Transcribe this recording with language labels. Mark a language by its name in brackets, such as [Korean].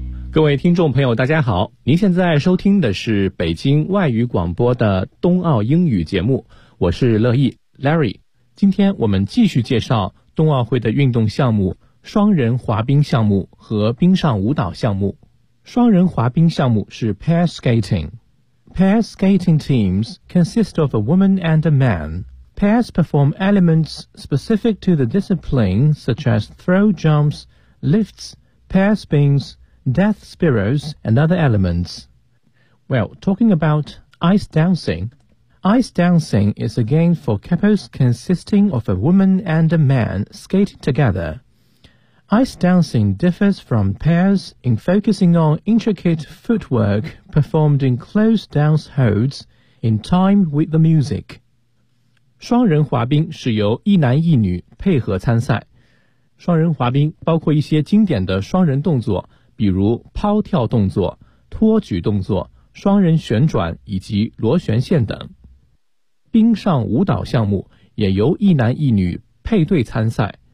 [Chinese] 各位听众朋友，大家好，您现在收听的是北京外语广播的冬奥英语节目，我是乐意 Larry。今天我们继续介绍冬奥会的运动项目，双人滑冰项目和冰上舞蹈项目。双人滑冰项目是 pair skating. [English] Pair skating teams consist of a woman and a man. Pairs perform elements specific to the discipline such as throw jumps, lifts, pair spins, death spirals, and other elements. Well, talking about ice dancing. Ice dancing is a game for couples consisting of a woman and a man skating together. Ice dancing differs from pairs in focusing on intricate footwork performed in close dance holds in time with the music. [Chinese] 双人滑冰是由一男一女配合参赛。双人滑冰包括一些经典的双人动作，比如抛跳动作、托举动作、双人旋转以及螺旋线等。冰上舞蹈项目也由一男一女配对参赛。